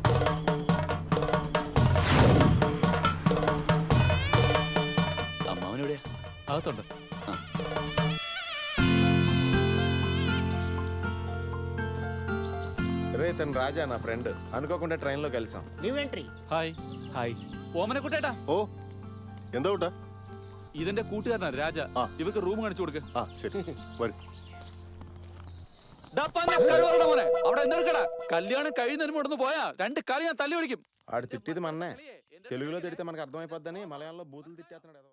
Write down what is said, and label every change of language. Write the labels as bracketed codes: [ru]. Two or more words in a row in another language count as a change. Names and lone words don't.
[te] అమ్మవునుడే అవుతుండ. రే, తను రాజా, నా ఫ్రెండ్. అనుకోకుండా ట్రైన్లో కలిసాం. [en] new entry. [ml] ഹായ് ഹായ് ഓമനെ കുട്ടേട്ടാ. ഓ എന്താ കൂട്ടാ? ഇതെന്റെ കൂട്ടുകാരനാണ് രാജ. ഇവർക്ക് റൂം കാണിച്ചു കൊടുക്ക. ശരി വരും. അവിടെ എന്തെടുക്കടാ, കല്യാണം കഴിയുന്നതിന് മുടന്ന് പോയാ 2 കാര്യം ഞാൻ തല്ലി വിളിക്കും. [te] ఆడు తిట్టిది మన్నే, తెలుగులో తిడితే మనకు అర్థమైపోద్దని మలయాళంలో బూతులు తిట్టేస్తున్నాడు.